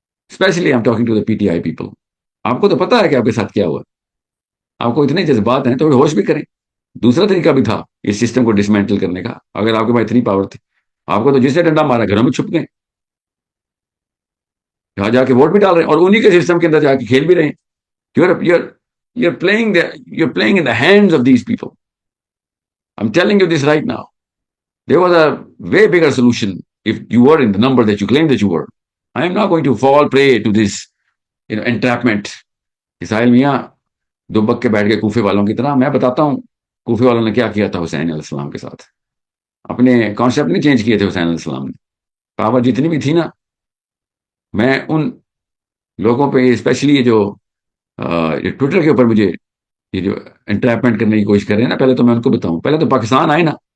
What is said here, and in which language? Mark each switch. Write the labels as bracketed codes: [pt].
[en] Specially I am talking to the P T I people. [ur] آپ کو تو پتا ہے کہ آپ کے ساتھ کیا ہوا. آپ کو اتنے جذبات ہیں تو ہوش بھی کریں. دوسرا طریقہ بھی تھا اس سسٹم کو ڈسمینٹل کرنے کا. اگر آپ کے پاس اتنی پاور تھی، آپ کو تو جس نے ڈنڈا مارا گھروں میں چھپ گئے، جہاں جا کے ووٹ بھی ڈال رہے ہیں اور انہی کے سسٹم کے اندر جا کے کھیل بھی رہے ہیں. [en] You're playing in the hands of these people. I'm telling you this right now. There was a way bigger solution if you were in the number that you claim that you were. I am not going to fall prey to this entrapment. [ur] اسرائیل میاں دبک کے بیٹھ گئے کوفے والوں کی طرح. میں بتاتا ہوں کوفے والوں نے کیا کیا تھا حسین علیہ السلام کے ساتھ. اپنے کانسیپٹ نہیں چینج کیے تھے حسین علیہ السلام نے. پاور جتنی بھی تھی نا، میں ان لوگوں پہ اسپیشلی یہ جو ٹویٹر کے اوپر مجھے یہ جو انٹریپمنٹ کرنے کی کوشش کر رہے ہیں نا، پہلے تو میں ان کو بتاؤں، پہلے تو پاکستان آئے نا.